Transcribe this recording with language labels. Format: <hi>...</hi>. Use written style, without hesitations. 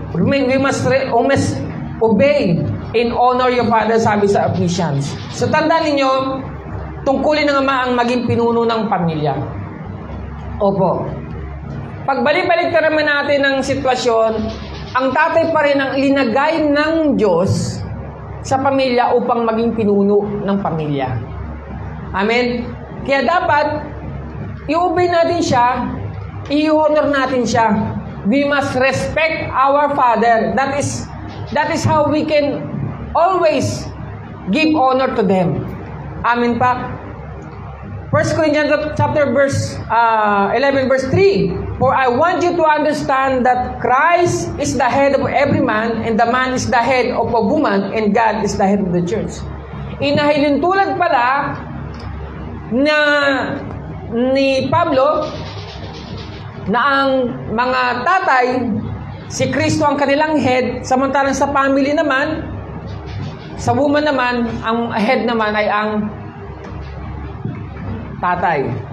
<en>We must obey and honor your father,</en> <tl>sabi sa</tl> <en>Ephesians.</en> <tl>So, tandaan ninyo, tungkulin ng ama ang maging pinuno ng pamilya. Opo. Pagbalik-balik na naman natin ng sitwasyon, ang tatay pa rin ang linagay ng Diyos sa pamilya upang maging pinuno ng pamilya. Amen? Kaya dapat, i-obey natin siya, i-honor natin siya.</tl> <en>We must respect our father. That is how we can always give honor to them. Amen pa? 1 Corinthians chapter 11 verse 3. For I want you to understand that Christ is the head of every man, and the man is the head of a woman, and God is the head of the church.</en> <tl>Inahilintulad pala na ni Pablo na ang mga tatay, si Kristo ang kanilang head, samantalang sa family naman, sa woman naman, ang head naman ay ang tatay.</tl>